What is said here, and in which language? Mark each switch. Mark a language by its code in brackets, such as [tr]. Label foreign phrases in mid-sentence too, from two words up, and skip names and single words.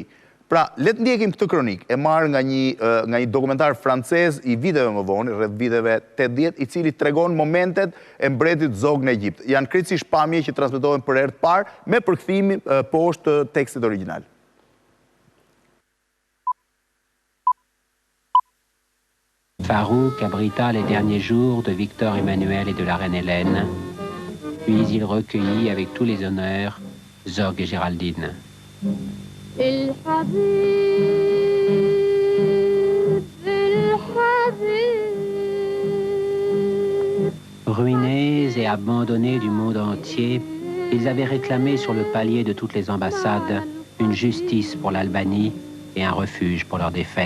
[sq] Pra, le të ndjekim këtë kronik, e marrë nga një dokumentar francez i viteve më vonë, rreth viteve 80, i cili tregon momentet e mbretit Zog në Egjipt. Janë krejtësisht pamje që transmetohen për herë të parë me përkthim poshtë të tekstit origjinal. [fr] Farouk abrita les derniers jours de Victor Emmanuel et de la reine Hélène, puis il recueillit avec tous les honneurs Zog et Géraldine. Ruinés et abandonnés du monde entier, ils avaient réclamé sur le palier de toutes les ambassades une justice pour l'Albanie et un refuge pour leur défaite.